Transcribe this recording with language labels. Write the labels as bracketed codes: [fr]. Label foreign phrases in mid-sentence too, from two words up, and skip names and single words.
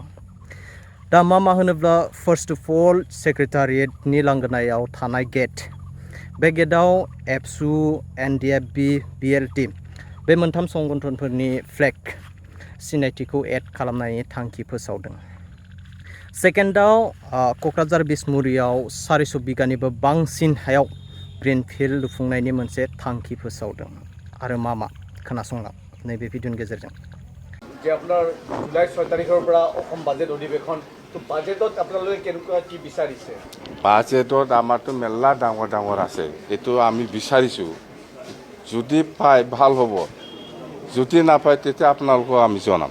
[brx] दा मा होनोब्ला [en] first of all [brx] सेक्रेटारियेटनि लांगोनायाव थानाय गेट, बे गेटआव एबसु, एनडिएफबि, बिएलटि बे मोनथाम संगठनफोरनि फ्लेग सिनायथिखौ एड खालामनायनि थांखि फोसावदों। सेकेन्डआव क'क्राझार बिसमुरियाव 400 बिगानिबो बांसिन हायाव ग्रिनफिल्ड लुफुंनायनि मोनसे थांखि फोसावदों। आरो मा खोनासंलां नैबे भिडिअनि गेजेरजों। [as] যে আপোনাৰ জুলাই 6 তাৰিখৰ পৰা অসম বাজেট অধিৱেশন, তো বাজেটত আপোনালোকে কেনেকুৱা কি বিচাৰিছে? বাজেটত আমাৰতো মেলা ডাঙৰ আছে, এইটো আমি বিচাৰিছোঁ। যদি পায় ভাল হ'ব, যদি নাপায় তেতিয়া আপোনালোকক আমি জনাম।